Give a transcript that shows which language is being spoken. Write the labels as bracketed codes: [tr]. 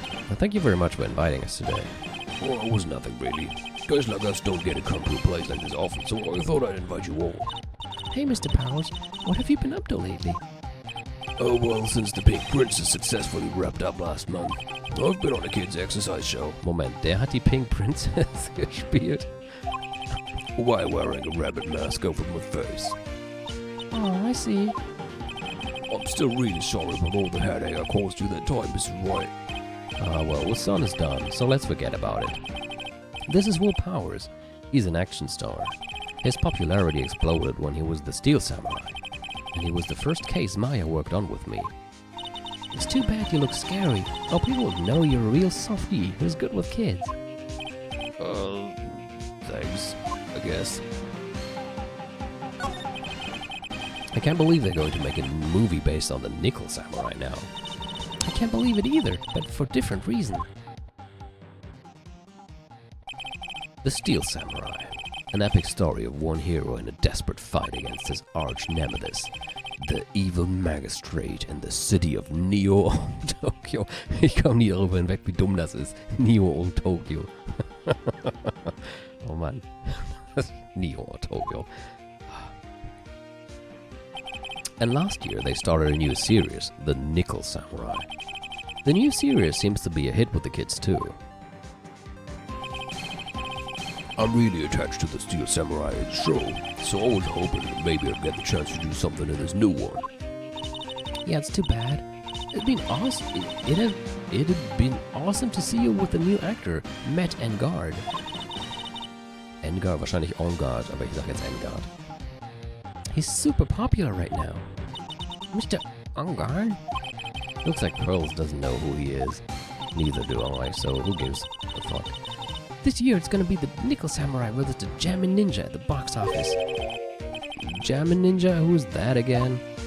[en] Well, thank you very much for inviting us today. Well, it was nothing really. Guys like us don't get to come to a place like this often, so I thought I'd invite you all. Hey, Mr. Powers, what have you been up to lately? Oh, well, since the Pink Princess successfully wrapped up last month, I've been on a kids' exercise show. [de] Moment, der hat die Pink Princess gespielt? [en] Why wearing a rabbit mask over my face? Oh, I see. I'm still really sorry about all the headache I caused you that time, Mrs. White. Well, the sun is done, so let's forget about it. This is Will Powers. He's an action star. His popularity exploded when he was the Steel Samurai, and he was the first case Maya worked on with me. It's too bad you look scary. Oh, people would know you're a real softie who's good with kids. Thanks, I guess. I can't believe they're going to make a movie based on the Nickel Samurai now. I can't believe it either, but for different reason. The Steel Samurai. An epic story of one hero in a desperate fight against his arch-nemesis, the evil magistrate in the city of Neo Tokyo. [de] Ich komme nie darüber hinweg, wie dumm das ist. Neo Tokyo. Oh Mann. Neo Tokyo. [en] And last year they started a new series, The Nickel Samurai. The new series seems to be a hit with the kids too. I'm really attached to the Steel Samurai show, so I was hoping that maybe I'd get the chance to do something in this new one. Yeah, it's too bad. It'd been awesome. It'd been awesome to see you with the new actor, Matt Engard. [de] Engard, wahrscheinlich Engard, aber ich sag jetzt Engard. [en] He's super popular right now. Mr. Engard? Looks like Pearls doesn't know who he is. Neither do I, so who gives a fuck? This year it's gonna be the Nickel Samurai versus the Jammin' Ninja at the box office. Jammin' Ninja? Who's that again?